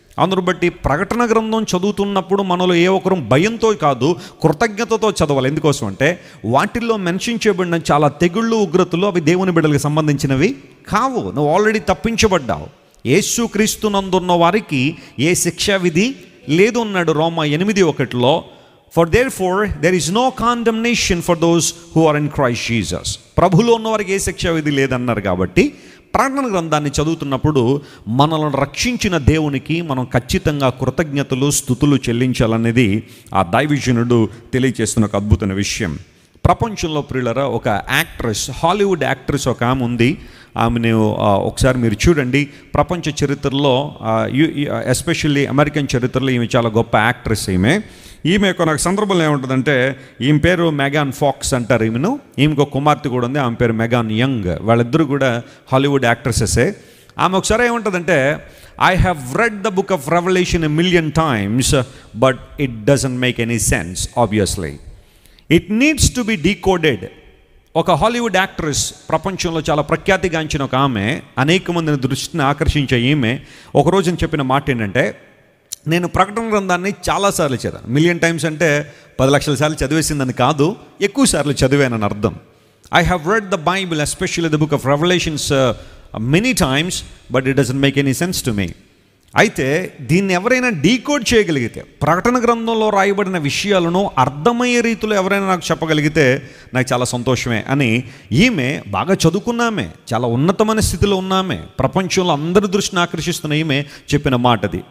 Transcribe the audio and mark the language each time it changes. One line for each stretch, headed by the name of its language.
Telugu: అందును బట్టి ప్రకటన గ్రంథం చదువుతున్నప్పుడు మనలో ఏ ఒక్కరు భయంతో కాదు, కృతజ్ఞతతో చదవాలి. ఎందుకోసం అంటే వాటిల్లో మెన్షన్ చేయబడిన చాలా తెగుళ్ళు, ఉగ్రతలు అవి దేవుని బిడ్డలకు సంబంధించినవి కావు. నువ్వు ఆల్రెడీ తప్పించబడ్డావు. యేసు క్రీస్తునందున్న వారికి ఏ శిక్షా విధి లేదు అన్నాడు రోమా 8:1.
English: For therefore there is no condemnation for those who are in Christ Jesus.
Telugu: ప్రభులో ఉన్న వారికి ఏ శిక్షా విధి లేదన్నారు. కాబట్టి ప్రకటన గ్రంథాన్ని చదువుతున్నప్పుడు మనల్ని రక్షించిన దేవునికి మనం ఖచ్చితంగా కృతజ్ఞతలు, స్తుతులు చెల్లించాలనేది ఆ దైవజనుడు తెలియజేస్తున్న ఒక అద్భుతమైన విషయం. ప్రపంచంలో ప్రియులరా, ఒక యాక్ట్రెస్, హాలీవుడ్ యాక్ట్రెస్ ఒక ఆమె ఉంది. ఆమెను ఒకసారి మీరు చూడండి. ప్రపంచ చరిత్రలో, ఎస్పెషల్లీ అమెరికన్ చరిత్రలో ఈమె చాలా గొప్ప యాక్ట్రెస్. ఈమె ఒక సందర్భంలో ఏముంటుందంటే, ఈమె పేరు మెగాన్ ఫాక్స్ అంటారు. ఈమెకు ఒక కుమార్తె కూడా ఉంది, ఆమె పేరు మెగాన్ యంగ్. వాళ్ళిద్దరూ కూడా హాలీవుడ్ యాక్ట్రెసెసే. ఆమె ఒకసారి ఏముంటుందంటే,
English: I have read the book of Revelation 1,000,000 times, but it doesn't make any sense, obviously. It needs to be decoded.
Telugu: ఒక హాలీవుడ్ యాక్ట్రెస్, ప్రపంచంలో చాలా ప్రఖ్యాతిగాంచిన ఒక ఆమె, అనేక మందిని దృష్టిని ఆకర్షించే ఈమె ఒకరోజు చెప్పిన మాట ఏంటంటే, నేను ప్రకటన గ్రంథాన్ని చాలాసార్లు చదివాను. 1,000,000 times అంటే 10 లక్షల సార్లు చదివేసిందని కాదు, ఎక్కువ సార్లు చదివానని అర్థం.
English: I have read the Bible, especially the book of Revelations, many times, but it doesn't make any sense to me.
Telugu: అయితే దీన్ని ఎవరైనా డీకోడ్ చేయగలిగితే, ప్రకటన గ్రంథంలో రాయబడిన విషయాలను అర్థమయ్యే రీతిలో ఎవరైనా నాకు చెప్పగలిగితే నాకు చాలా సంతోషమే అని ఈమె, బాగా చదువుకున్నామే, చాలా ఉన్నతమైన స్థితిలో ఉన్నామే, ప్రపంచంలో అందరి దృష్టిని ఆకర్షిస్తున్న ఈమె చెప్పిన మాటది.